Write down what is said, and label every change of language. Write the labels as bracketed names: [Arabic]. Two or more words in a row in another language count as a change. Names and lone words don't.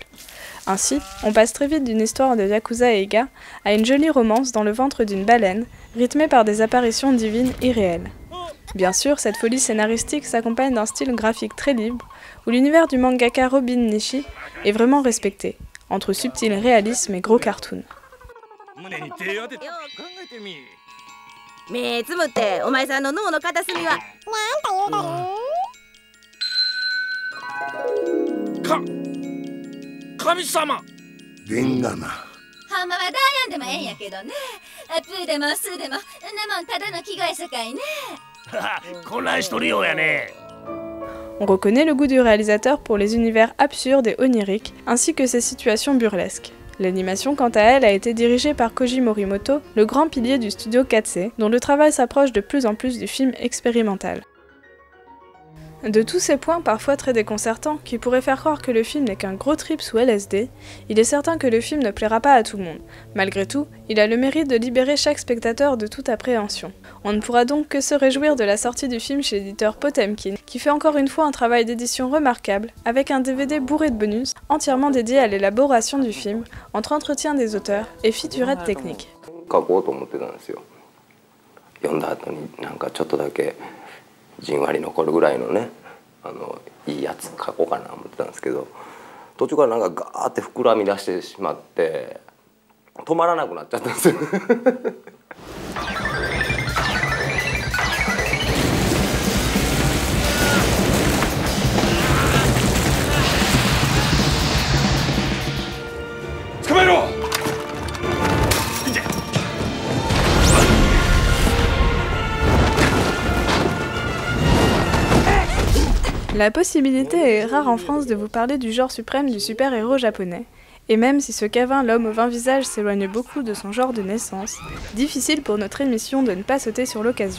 [French] Ainsi, on passe très vite d'une histoire de Yakuza Eiga à une jolie romance dans le ventre d'une baleine, rythmée par des apparitions divines irréelles. Bien sûr, cette folie scénaristique s'accompagne d'un style graphique très libre, où l'univers du mangaka Robin Nishi est vraiment respecté, entre subtil réalisme et gros cartoon. [Japanese] 目つむってお前さんの脳の片隅は神様レンガなほんまはダイアンでもええんやけどね。プーでもスーでもんなもんただの着替えさかいね。混乱しとるようやね。 [French] On reconnaît le goût du réalisateur pour les univers absurdes et oniriques, ainsi que ses situations burlesques. L'animation, quant à elle, a été dirigée par Koji Morimoto, le grand pilier du studio Katsei, dont le travail s'approche de plus en plus du film expérimental. De tous ces points parfois très déconcertants, qui pourraient faire croire que le film n'est qu'un gros trip sous LSD, il est certain que le film ne plaira pas à tout le monde. Malgré tout, il a le mérite de libérer chaque spectateur de toute appréhension. On ne pourra donc que se réjouir de la sortie du film chez l'éditeur Potemkin, qui fait encore une fois un travail d'édition remarquable, avec un DVD bourré de bonus, entièrement dédié à l'élaboration du film, entre entretiens des auteurs et featurettes techniques. [Japanese] いいやつ書こうかな思ってたんですけど、途中からなんかガーって膨らみ出してしまって止まらなくなっちゃったんですよ。捕まえろ。 [French] La possibilité est rare en France de vous parler du genre suprême du super-héros japonais, et même si ce Kevin l'homme au 20 visages s'éloigne beaucoup de son genre de naissance, difficile pour notre émission de ne pas sauter sur l'occasion.